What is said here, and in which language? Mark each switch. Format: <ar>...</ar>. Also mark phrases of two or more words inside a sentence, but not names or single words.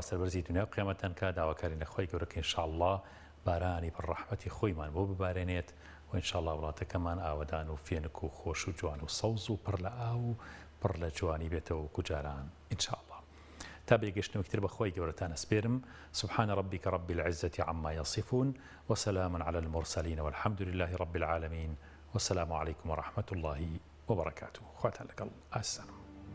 <ckb>سەربەرزی دنیا و قیامەتان کە داواکاری لە خۆی گەورەکە ئینشاءالله بارانی بەڕەحمەتی خۆیمان بۆ ببارێنێت و ئینشاءالله وڵاتەکەمان ئاوەدان و فێنک و خۆش و جوان و سەوز و پڕ لە ئاو و پڕ لە جوانی بێتەوە و کوجاران ئینشاءالله تا بێگەشتنەوەکتر بەخۆی گەورەتان ئەسپێرم</ckb> <ar>سبحان ربك رب العزة عما يصفون وسلام على المرسلين والحمد لله رب العالمين والسلام عليكم ورحمة الله وبركاته</ar> <ckb>خواتان لەگەڵ ئاسانم</ckb>